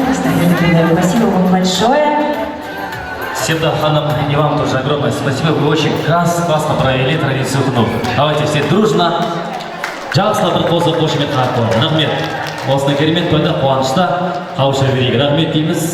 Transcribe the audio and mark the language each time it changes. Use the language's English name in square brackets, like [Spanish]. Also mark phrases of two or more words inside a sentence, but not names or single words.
[Russian] Спасибо вам большое. Седа ханым, и вам тоже огромное спасибо. Вы очень классно провели традицию хну. Давайте все дружно. [Kazakh] Жақсылап қосып қошемет қақпын. Рахмет. Осыны керемет тойда қуанышта қауыша берейік. Рахмет дейміз.